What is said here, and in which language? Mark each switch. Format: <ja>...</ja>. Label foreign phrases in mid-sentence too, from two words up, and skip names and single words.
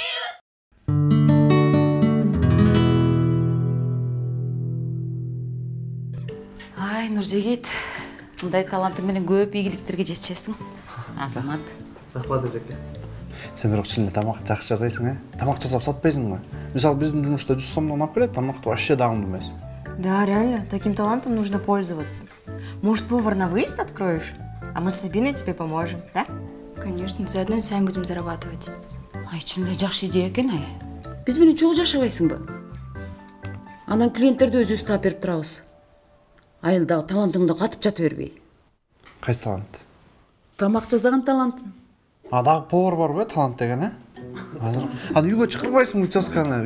<ky>Ай, Нуржегит. Мындай талантың менен көп ийгиликтерге жетишесиң. Азамат. Рахмат эжеке. Сен бирок чын эле тамак жакшы жасайсың, э? Тамак жасап сатпайсыңбы? Мисалы биздин жумушта 100 сомдон алып келет, тамакты вообще дагымдуу эмес.</ky> <ru>Да, реально, таким талантом нужно пользоваться. Может, повар на выезд откроешь? А мы с Сабиной тебе поможем, да? Конечно, заодно и сами будем зарабатывать.</ru> <ky>Ай, чын эле жакшы идея экен, ай. Биз менен чогуу жашабайсыңбы? Анан клиенттерди өзүбүз таап берип турабыз. Айылдагы талантыңды катып жата бербей. Кайсы талант? Тамак жасаган талантың. Дагы повар барбы, талант деген, э? Аны үйгө чакырбайсыңбы участканы?</ky>